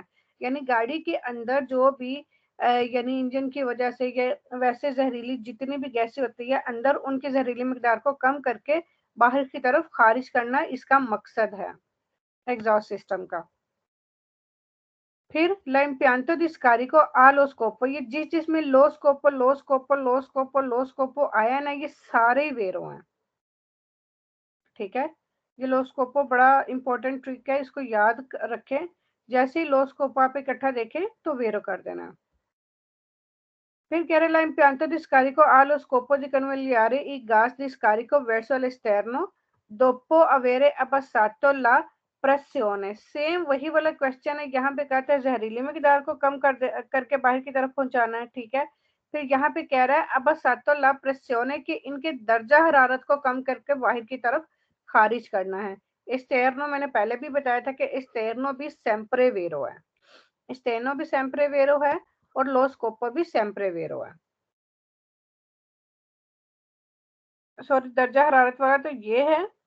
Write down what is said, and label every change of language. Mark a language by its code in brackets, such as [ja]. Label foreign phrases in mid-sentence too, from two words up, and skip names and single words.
[hi] यानी गाड़ी के अंदर जो भी यानी इंजन की वजह से ये वैसे जहरीली जितनी भी गैसें होती है अंदर, उनकी जहरीली मिकदार को कम करके बाहर की तरफ खारिज करना इसका मकसद है एग्जॉस्ट सिस्टम का। [it] फिर l'impianto di scarico allo scopo, [hi] ये जिसमें [it] lo scopo [hi] आया ना, ये सारे ही वेरो हैं। ठीक है, ये [it] lo scopo [hi] बड़ा [en] important trick [hi] है, इसको याद रखें। जैसे ही [it] lo scopo [hi] आप इकट्ठा देखें तो वेरो कर देना। फिर कह रहे [it] l'impianto di scarico allo scopo di convogliare i gas di scarico verso l'esterno dopo avere abbassato la pressione। [hi] सेम वही वाला क्वेश्चन है, यहाँ पे कहता है जहरीली मकदार को कम करके बाहर की तरफ पहुंचाना है। ठीक है, फिर यहाँ पे कह रहा है [it] abbassato la pressione [hi] कि इनके दर्जा हरारत को कम करके बाहर की तरफ खारिज करना है। एस्टेरनो मैंने पहले भी बताया था कि एस्टेरनो भी [it] sempre vero [hi] है, एस्टेरनो भी [it] sempre vero [hi] है और [it] lo scopo [hi] भी [it] sempre vero [hi] है। सॉरी, दर्जा हरारत वाला तो ये है।